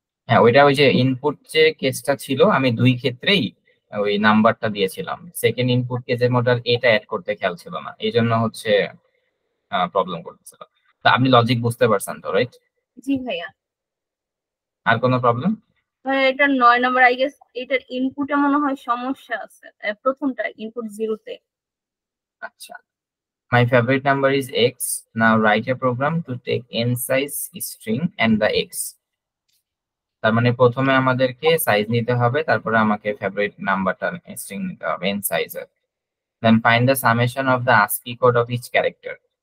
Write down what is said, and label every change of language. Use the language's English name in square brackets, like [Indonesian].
[Bangla] হ্যাঁ ওইটা ওই যে ইনপুট যে কেসটা ছিল আমি দুই ক্ষেত্রেই ওই নাম্বারটা দিয়েছিলাম, সেকেন্ড ইনপুট কেসের মধ্যে এটা অ্যাড করতে খেয়াল ছিল না, এই জন্য হচ্ছে প্রবলেম করতেছিল। তা আপনি লজিক বুঝতে পারছেন তো, রাইট? জি ভাইয়া। আর কোনো প্রবলেম? ভাইয়া এটা 9 নাম্বার [English] I guess, [Bangla] এটার ইনপুটে মনে হয় সমস্যা আছে, প্রথমটা ইনপুট 0 তে। [English] আচ্ছা, my favorite number is x, now write a program to take n size string and the x। [Bangla] তার মানে প্রথমে আমাদেরকে সাইজ নিতে হবে, তারপরে আমাকে ফেভারিট নাম্বারটা স্ট্রিং নিতে হবে n সাইজের। [English] Then find the summation of the ASCII code of each character.